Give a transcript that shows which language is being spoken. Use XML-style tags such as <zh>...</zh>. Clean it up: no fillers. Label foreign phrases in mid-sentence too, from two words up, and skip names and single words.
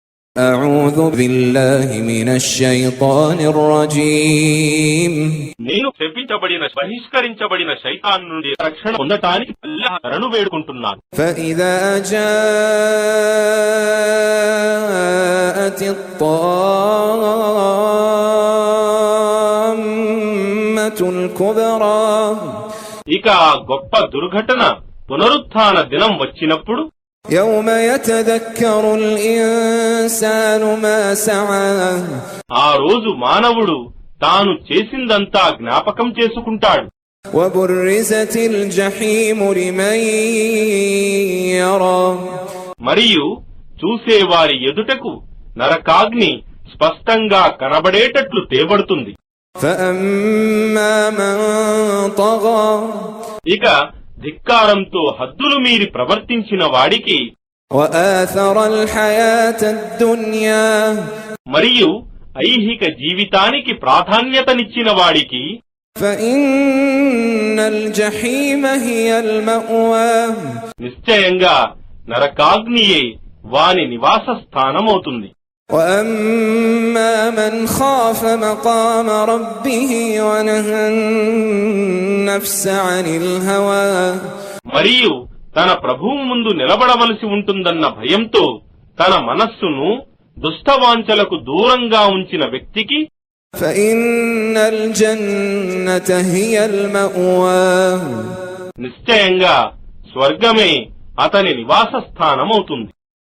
<ar>أعوذ بالله من الشيطان الرجيم</ar> <te>నేను శపించబడిన బహిష్కరించబడిన శైతాన్ నుండి రక్షణ పొందటానికి అల్లాహ్ శరణు వేడుకుంటున్నాను.</te> <ar>فإذا جاءت الطامة الكبرى</ar> <te>ఇక గొప్ప దుర్ఘటన పునరుత్థాన దినం వచ్చినప్పుడు</te> <ar>يوم يتذكر الإنسان ما سعى</ar> <te>ఆ రోజు మానవుడు తాను చేసిందంతా జ్ఞాపకం చేసుకుంటాడు.</te> <ar>وبرزت الجحيم لمن يرى</ar> <te>మరియు చూసేవారి ఎదుటకు నరకాగ్ని స్పష్టంగా కనబడేటట్లు తేబడుతుంది.</te> <ar>فأما من طغى</ar> <te>ఇక ధిక్కారంతో హద్దులు మీరి ప్రవర్తించిన వాడికి</te> <ar>وآثر الحياة الدنيا</ar> <te>మరియు ఐహిక జీవితానికి ప్రాధాన్యతనిచ్చిన వాడికి</te> <ar>فإن الجحيم هي المأوى</ar> <te>నిశ్చయంగా నరకాగ్నియే వాని నివాస స్థానమవుతుంది.</te> <ar>وأما من خاف مقام ربه ونهى النفس عن الهوى</ar> <te>మరియు తన ప్రభువు ముందు నిలబడవలసి ఉంటుందన్న భయంతో తన మనస్సును దుష్టవాంఛలకు దూరంగా ఉంచిన వ్యక్తికి</te> <ar>فإن الجنة هي المأوى</ar> <te>నిశ్చయంగా స్వర్గమే అతని నివాస స్థానమవుతుంది.</te>